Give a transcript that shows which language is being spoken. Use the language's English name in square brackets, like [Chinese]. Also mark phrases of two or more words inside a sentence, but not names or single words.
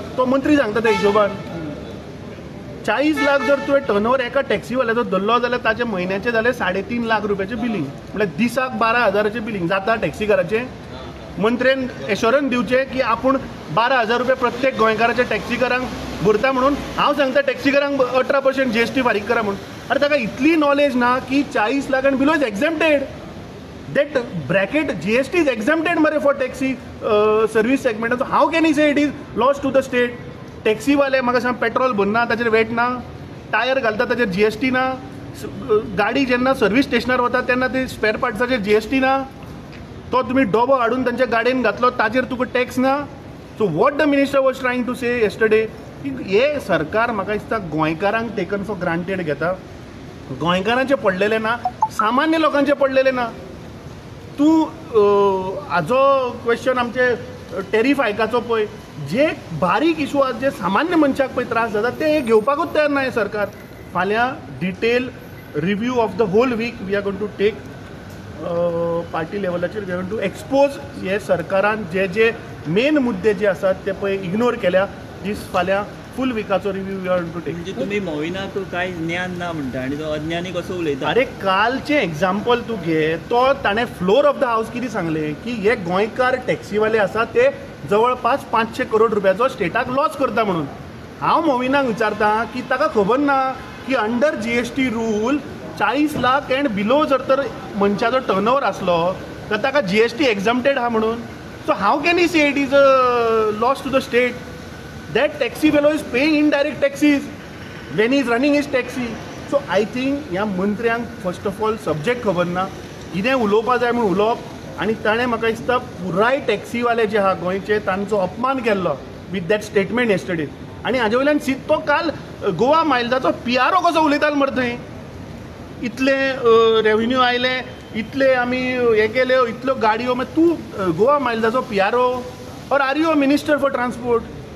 [Konkani] तो मंत्री सांगता त्या हिशोबान 40 लाख जर तुवें [English] turn over [Konkani] एका टॅक्सीवाल्याचो धरलो जाल्यार ताचे म्हयन्याचे जाले 3.5 लाख रुपयाचें बिलींग म्हळ्यार दिसाक 12,000 बिलींग जाता टॅक्सीकाराचें. मंत्र्यान एश्योरन्स दिवचें की आपूण 12,000 रुपया प्रत्येक गोंयकाराच्या टॅक्सीकारांक भरता म्हणून. हांव सांगता टॅक्सीकारांक 18% GST फारीक करा म्हणून. अरे ताका इतली नॉलेज ना की 40 लाख [English] and below is exempted. that bracket GST is exempted mare for taxi service segment. So how can he say it is lost to the state? [Konkani] टॅक्सी वाले म्हाका सांग पेट्रोल भरना ताचेर वेट ना, टायर घालता ताचेर GST ना, गाडी जेन्ना सर्वीस स्टेशनार वता तेन्ना ते स्पेअर पार्ट्साचेर GST ना, तो तुमी डबो हाडून तांच्या गाडयेन घातलो ताचेर तुका टॅक्स ना. [English] so what the minister was trying to say yesterday [Konkani] की हे सरकार म्हाका दिसता गोंयकारांक [English] taken for granted घेता. [Konkani] गोंयकारांचे पडलेले ना, सामान्य लोकांचे पडलेले ना. तूं हाजो क्वेश्चन आमचे टॅरिफ हायकाचो पळय, जे बारीक इशू आसा जे सामान्य मनशाक पळय त्रास जाता ते घेवपाकूच तयार ना हे सरकार. [English] फाल्यां detail review of the whole week we are going to take पार्टी लेवलाचेर we are going to expose [Konkani] हे सरकारान जे जे मेन मुद्दे जे आसात ते पळय इग्नोर केल्या. दीस फाल्यां [English] फूल विकाचो रिव्यू we are going to take. [Konkani] म्हणजे तुम्ही मोविनाक कांय ज्ञान ना म्हणटा आनी तो अज्ञानी कसो उलयता. अरे कालचें एग्जाम्पल तूं घे, तो ताणें [English] floor of the house [Konkani] कितें सांगलें की हे गोंयकार टॅक्सीवाले आसा ते जवळपास 500 करोड रुपयाचो स्टेटाक लॉस करता म्हणून. हांव मोविनाक विचारतां की ताका खबर ना की [English] under GST rule [Konkani] 40 लाख एंड बिलो जर तर मनशाचो टर्न ओवर आसलो तर ताका GST एक्झम्प्टेड आहा म्हणून. [English] so how can he say it is a loss to the state. That taxi fellow is paying indirect taxes when he is running his taxi. So I think [Konkani] ह्या मंत्र्यांक [English] first of all subject [Konkani] खबर ना, कितें उलोवपाक जाय म्हणून उलोवप, आनी ताणें म्हाका दिसता पुराय टॅक्सीवाले जे आहा गोंयचे तांचो अपमान केल्लो [English] with that statement yesterday. [Konkani] आनी हाजे वयल्यान तो काल गोवा मायल्साचो PRO कसो उलयतालो मरे थंय. इतले रेव्हेन्यू आयले, इतले आमी हे केले, इतल्यो गाडयो, मागीर तूं गोवा मायल्साचो PRO [English] or are you a minister for transport?